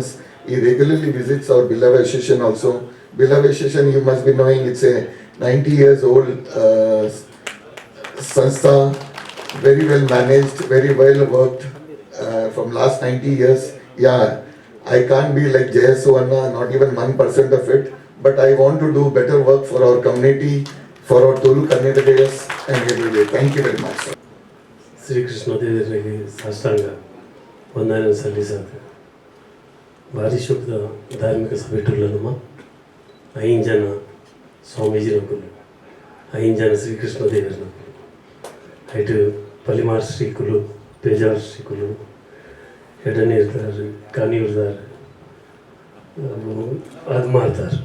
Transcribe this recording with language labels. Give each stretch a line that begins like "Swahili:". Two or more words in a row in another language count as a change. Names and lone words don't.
English: He regularly visits our beloved association also. Beloved association, you must be knowing, it's a 90 years old sanstha, very well managed, very well worked from last 90 years. Yeah, I can't be like Jayasu Anna, not even 1% of it, but I want to do better work for our community, for our Tulu Karnataka and every day. Thank you very much.
Kannada: ಶ್ರೀ ಕೃಷ್ಣ ದೇವರಿಗೆ ಸಾಷ್ಟಾಂಗ ವಂದನೆ ಸಲ್ಲಿಸತ್ತೆ.
Tulu: ಭಾರಿ ಶೋಕದ ಧಾರ್ಮಿಕ ಸಭೆಟುಲ್ಲ ನಮ್ಮ 5 ಜನ ಸ್ವಾಮೀಜಿನಕುಲು, 5 ಜನ ಶ್ರೀಕೃಷ್ಣ ದೇವರನಕುಲು, ಐಟು ಪಲಿಮಾರ್ ಶ್ರೀಕುಲು, ಪೇಜಾರ್ ಶ್ರೀಕುಲು, ಎಡನೀರ್ದಾರು, ಕಾನಿಯೂರ್ದಾರು,
Kannada: ಅದು ಮಾಡ್ತಾರೆ.